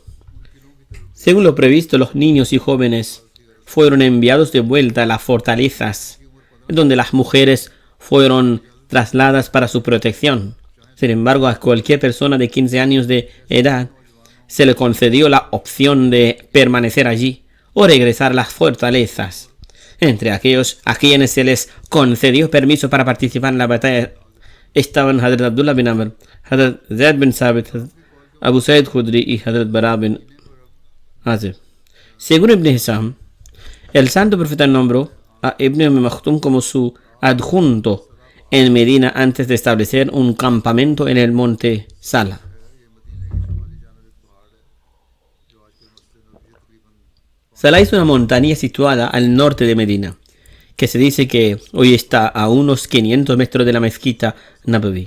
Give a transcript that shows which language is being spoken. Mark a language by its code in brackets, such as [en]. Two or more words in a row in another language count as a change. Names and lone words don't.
[es] Según lo previsto, los niños y jóvenes fueron enviados de vuelta a las fortalezas, donde las mujeres fueron trasladadas para su protección. Sin embargo, a cualquier persona de 15 años de edad se le concedió la opción de permanecer allí o regresar a las fortalezas. Entre aquellos a quienes se les concedió permiso para participar en la batalla estaban Hazrat Abdullah bin Amr, Hazrat Zaid bin Sabit, Abu Sa'id Khudri y Hazrat Bara bin Azib. Según Ibn Hisham, el santo profeta nombró a Ibn Maktum como su adjunto en Medina antes de establecer un campamento en el monte Sala. Sala es una montaña situada al norte de Medina, que se dice que hoy está a unos 500 metros de la mezquita Nabawi.